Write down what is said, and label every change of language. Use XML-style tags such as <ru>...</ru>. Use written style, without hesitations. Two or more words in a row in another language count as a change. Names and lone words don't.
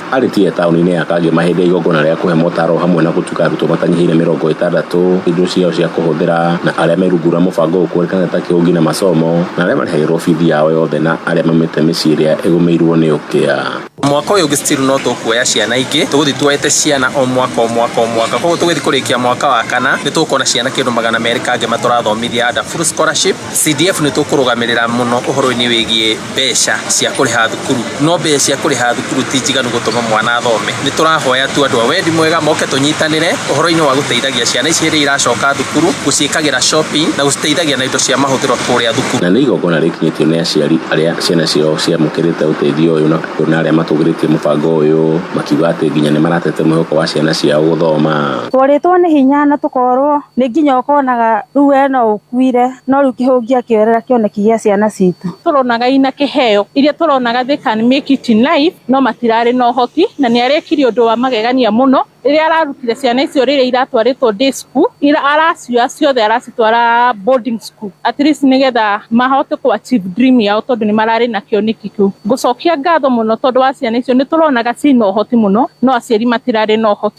<ki>Aritie tauni-ini ya Kangema hindi igongona ria kuhe motaro hamwe na gutuka arutwo matanyihire 60 indo ciao cia kuhuthira na aria merungura mubango ukũrĩkana ta Kihungi na masomo na aria marĩhĩirwo bithi yao yothe na aria mamĩte mĩciĩ ĩrĩa ĩgũmĩirwo nĩ ũkĩa. Mwaka uyu still no tukuoya ciana ingi tuguthi tuete ciana o mwaka koguo tugithi kurikia mwaka wa kana ni tukona ciana kindu 200 Kangema turathomithia</ki> <en>under full scholarship.</en> <ki>CDF ni tukurugamirira muno uhoro-ini wigie mbeca cia kuriha thukuru no mbeca cia kuriha thukuru ti njiganu gutuma mwana athome. Ni turahoya tu andu a wendi mwega moke tunyitanire uhoro-ini wa guteithagia ciana ici iria iracoka thukuru guciikagira shopping na guteithagia na indo cia mahuthiro kuria thukuru. Na ni igongona rikinyitio ni aciari aria ciana ciao ciamũkĩrĩte ũteithio ũyũ na aria matũgĩrĩtie mũbango ũyũ makiuga atĩ nginya nĩ maratete mwĩhoko wa ciana ciao gũthoma. Twarĩtwo nĩ hinya na tũkorwo nĩ nginya ũkonaga rĩu eno ũkuire no rĩu Kihungi akĩoerera kĩoneki gĩa ciana citũ. Tũronaga ina kĩheo iria tũronaga</ki> <en>they can make it in life</en> <ki>no matirarĩ na ũhoti na nĩ arekire ũndũ wa magegania mũno iria ararutire ciana icio rĩrĩa iratwarĩtwo</ki> <en>day school</en> <ki>aracioya ciothe aracitwara</ki> <en>boarding school at least</en> <ki>nigetha mahote ku</ki> <en>achieve dream</en> <ki>yao tondu ni mararĩ na kĩoneki kĩu. Ngucokia ngatho mũno tondu wa ciana icio ni tũronaga cina ũhoti mũno no aciari matirarĩ na ũhoti</ki>